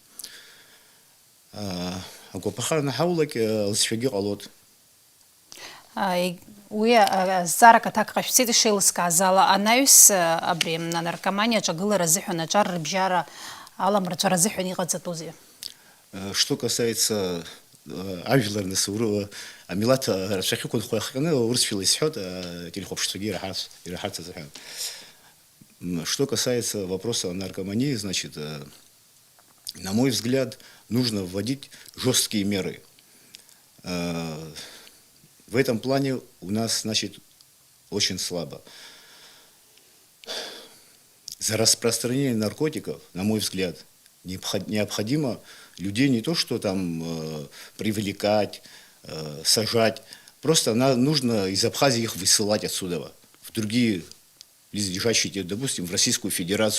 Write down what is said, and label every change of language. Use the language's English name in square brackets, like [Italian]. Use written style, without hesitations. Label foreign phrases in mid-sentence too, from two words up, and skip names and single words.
[Abkhazian] Агәаԥхара наҳаулак лзшәагьы ҟалоит. Уи азҵаарак аҭак ҟашәҵеит ишеилыскааз ала, анаҩс абри анаркоманиа аҿагылара азыҳәан аҿар рыбжьара аламрацәара азыҳәан иҟаҵатәузеи? [Russian] Что касается [Abkhazian] ажәлар насуру амилаҭ рацәахьы хәыхәахьаны урысшәала исҳәот телехәаԥштәгьы ираҳарц азыҳәан. [Russian] Что касается вопроса о наркомании, значит, на мой взгляд, нужно вводить жесткие меры. В этом плане у нас, значит, очень слабо. За распространение наркотиков, на мой взгляд, необходимо людей не то, что там привлекать, сажать, просто нужно из Абхазии их высылать отсюда в другие близлежащие, допустим, в Российскую Федерацию.